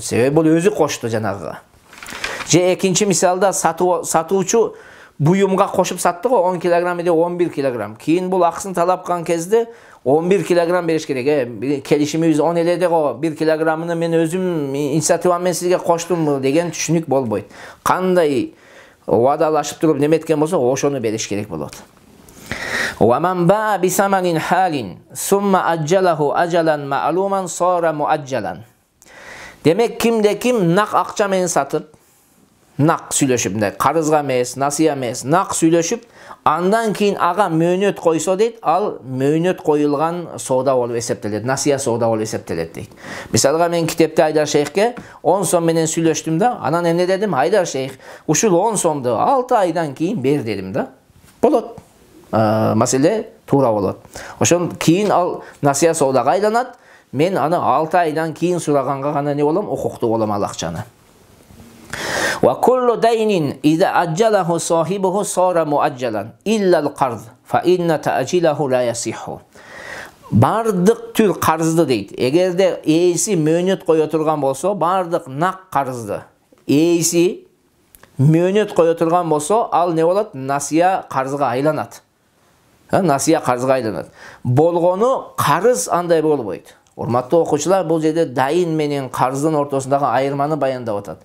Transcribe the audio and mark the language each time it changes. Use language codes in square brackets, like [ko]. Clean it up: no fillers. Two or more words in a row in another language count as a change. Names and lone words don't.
[ky] Себеби бул өзү кошту жанагыга. Же экинчи мисалда сатуучу буюмга кошуп сатты го 10 килограмм или 11 килограмм. Кийин бул акысын талап кылган кезде 11 килограмм бериш керек. Келишимибиз 10 эле го 1 килограммыны мен өзүм инициатива менен сизге коштум деген түшүнүк болбойт. Кандай вадалашып туруп неметкен болсо, ошону бериш керек болот. [ar] ومن باع بثمن حال ثم أجله أجلا معلوما صار مؤجلا. [ky] Демек кимде ким нак акча менен сатып, nak сүйлөшүп, карызга эмес, насыя эмес, nak сүйлөшүп, андан кийин ага мөөнөт койсо дейт, ал мөөнөт коюлган соода болуп эсептелет, насыя соода болуп эсептелет дейт. Мисалга мен китепте Айдар шейхке 10 сом менен сүйлөштүм да, анан эмне дедим? Айдар шейх, ушул 10 сомду 6 айдан кийин бер дедим да. Болот. Маселе туура болот. Ошон кийин ал насыя соодага айланат. Мен аны 6 айдан кийин сураганга гана не болом? Укуктуу болом ал акчаны. [ar] وكل دين إذا أجله صاحبه صار مؤجلا إلا القرض فإن تأجيله لا يصح. [ky] Бардык түр карызды дейт. Эгерде ээси мөөнөт кое турган болсо, бардык нак карызды ээси мөөнөт кое турган болсо, ал не болот? Насыя карызга айланат. Насыя карызга айланат. Болгону карыз андай болбойт. Урматтуу окуучулар, бул жерде дайын менен карыздын ортосундагы айырманы баяндап атат.